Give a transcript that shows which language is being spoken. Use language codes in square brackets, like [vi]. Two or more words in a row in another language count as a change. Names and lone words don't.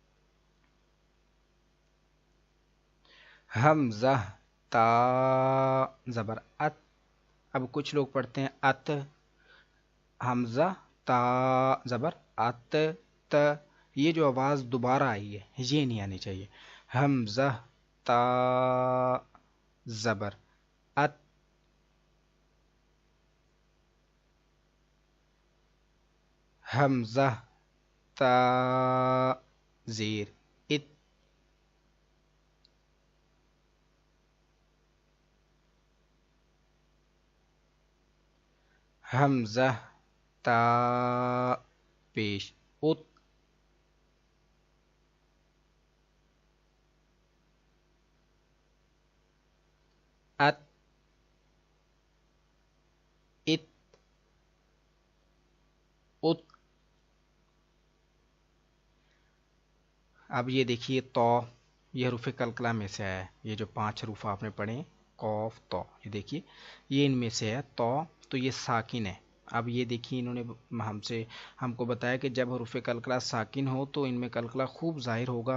[ur] حمزہ تا زبر ات، اب کچھ لوگ پڑھتے ہیں ات، حمزہ تا زبر ات ت، یہ جو آواز دوبارہ آئی ہے یہ نہیں آنی چاہیے۔ حمزہ تا زبر ات، حمزہ تا زیر ات، حمزہ تا پیش ات، ات ات ات۔ اب یہ دیکھیے تو، یہ حروف کلکلہ میں سے ہے، یہ جو 5 حروف آپ نے پڑھے قوف تو، یہ دیکھیے یہ ان میں سے ہے تو یہ ساکن ہے۔ اب یہ دیکھیے انہوں نے ہم کو بتایا کہ جب حروف کلکلہ ساکن ہو تو ان میں کلکلہ خوب ظاہر ہوگا۔